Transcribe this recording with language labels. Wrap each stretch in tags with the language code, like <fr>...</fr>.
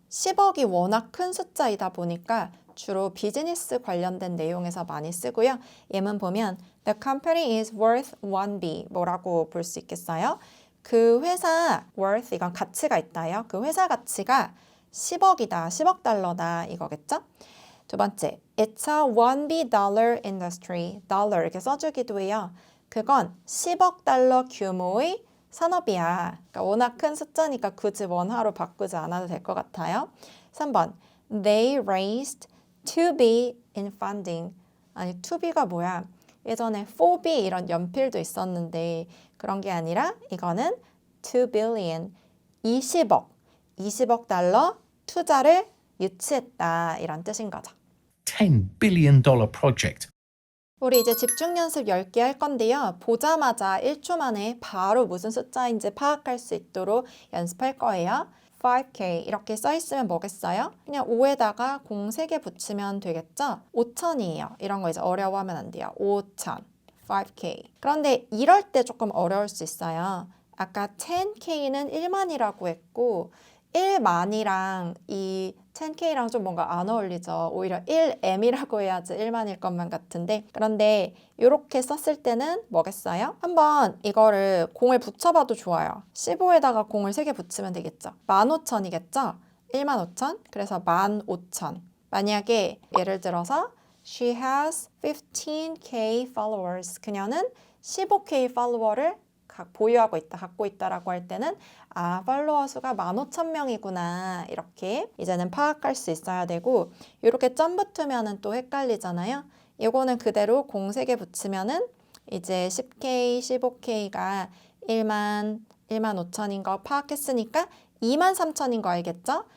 <ko>10억이 워낙 큰 숫자이다 보니까 주로 비즈니스 관련된 내용에서 많이 쓰고요. 예문 보면</ko> <en>The company is worth 1B</en> <ko>뭐라고 볼 수 있겠어요? 그 회사 worth 이건 가치가 있다요. 그 회사 가치가 10억이다, 10억 달러다 이거겠죠? 두 번째,</ko> <en>It's a 1B dollar industry.</en> <ko>dollar 이렇게 써주기도 해요. 그건 10억 달러 규모의 산업이야. 그러니까 워낙 큰 숫자니까 굳이 원화로 바꾸지 않아도 될 것 같아요. 3번,</ko> <en>They raised 2B in funding.</en> <ko>아니, 2B가 뭐야? 예전에 4B 이런 연필도 있었는데 그런 게 아니라 이거는 2 billion, 20억 달러 투자를 유치했다 이런 뜻인 거죠.</ko> <en>$10 billion project.</en> <ko>우리 이제 집중 연습 10개 할 건데요. 보자마자 1초 만에 바로 무슨 숫자인지 파악할 수 있도록 연습할 거예요. 5K 이렇게 써 있으면 뭐겠어요? 그냥 5에다가 공 3개 붙이면 되겠죠? 5천이에요. 이런 거 이제 어려워하면 안 돼요. 5천, 5K. 그런데 이럴 때 조금 어려울 수 있어요. 아까 10K는 1만이라고 했고 1만이랑 이 10K랑 좀 뭔가 안 어울리죠. 오히려 1M이라고 해야지 1만일 것만 같은데 그런데 이렇게 썼을 때는 뭐겠어요? 한번 이거를 공을 붙여봐도 좋아요. 15에다가 공을 3개 붙이면 되겠죠. 15,000이겠죠? 15,000? 그래서 15,000. 만약에 예를 들어서</ko> <en>She has 15K followers.</en> <ko>그녀는 15K 팔로워를 보유하고 있다, 갖고 있다라고 할 때는 팔로워 수가 15,000명이구나 이렇게 이제는 파악할 수 있어야 되고 이렇게 점 붙으면은 또 헷갈리잖아요. 이거는 그대로 공 3개 붙이면은 이제 10K, 15K가 1만 5천인 거 파악했으니까 2만 3천인 거 알겠죠?</ko>